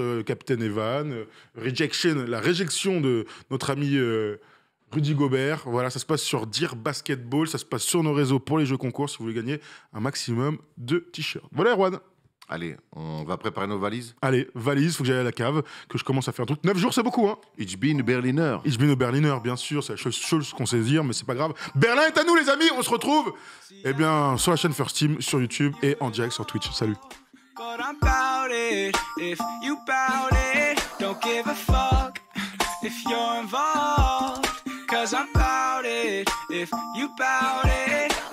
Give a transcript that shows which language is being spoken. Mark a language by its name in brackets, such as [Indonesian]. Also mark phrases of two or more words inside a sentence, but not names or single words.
[French] Capitaine Evan, la réjection de notre ami Rudy Gobert. Voilà, ça se passe sur Dear Basketball. Ça se passe sur nos réseaux pour les jeux concours si vous voulez gagner un maximum de t-shirts. Voilà, Erwan. Allez, on va préparer nos valises. Allez, valise, faut que j'aille à la cave, que je commence à faire un truc. 9 jours, c'est beaucoup, hein. [German] Ich bin Berliner. Ich bin Berliner, [French] bien sûr, c'est la chose qu'on sait dire, mais c'est pas grave. Berlin est à nous, les amis, on se retrouve, sur la chaîne First Team, sur YouTube et en direct sur Twitch. Salut. [English] But I'm about it, if you bout it, don't give a fuck if you're involved, 'cause I'm about it, if you bout it.